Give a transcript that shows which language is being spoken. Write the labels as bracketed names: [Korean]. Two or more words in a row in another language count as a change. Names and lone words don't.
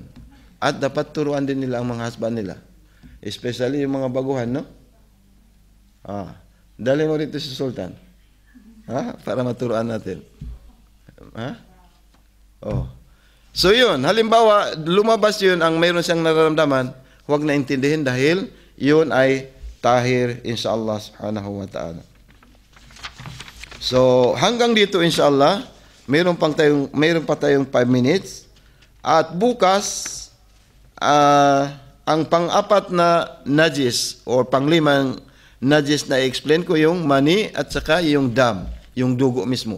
[Filipino] At dapat turuan din nila ang mga husband nila. Especially yung mga baguhan, no? Dali mo rito si Sultan. Para maturuan natin. So yun, halimbawa, lumabas yun ang mayroon siyang nararamdaman, huwag na intindihin dahil yun ay tahir [Arabic] inshallah subhanahu wa ta'ala. [Filipino] So hanggang dito inshallah, mayroon pa tayong 5 minutes. At bukas, ang pang-apat na najis or pang-limang najis na i-explain ko yung mani at saka yung dam, yung dugo mismo.